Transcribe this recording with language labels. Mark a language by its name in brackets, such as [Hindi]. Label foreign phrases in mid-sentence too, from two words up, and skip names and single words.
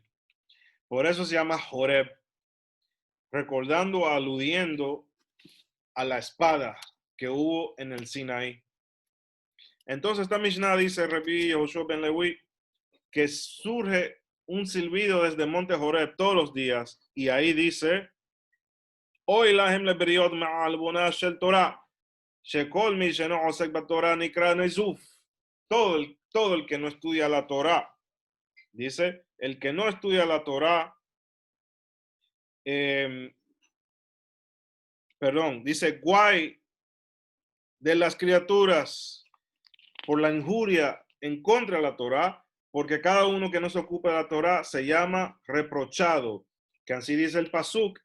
[Spanish] Por eso se llama Horeb, recordando, aludiendo a la espada que hubo en el Sinaí. Entonces esta Mishnah dice, Rabbi Joshua ben Lewi, que surge un silbido desde Monte Horeb todos los días, y ahí dice, [Hebrew] אוי לה הם לבריות מעל בונה של תורה שכל מי שאינו עוסק בתורה נקרא נזוף. [Spanish] Todo el que no estudia la Torah, dice, el que no estudia la Torah, dice, guay de las criaturas por la injuria en contra de la Torá, porque cada uno que no se ocupa de la Torá se llama reprochado, que así dice el Pasuk.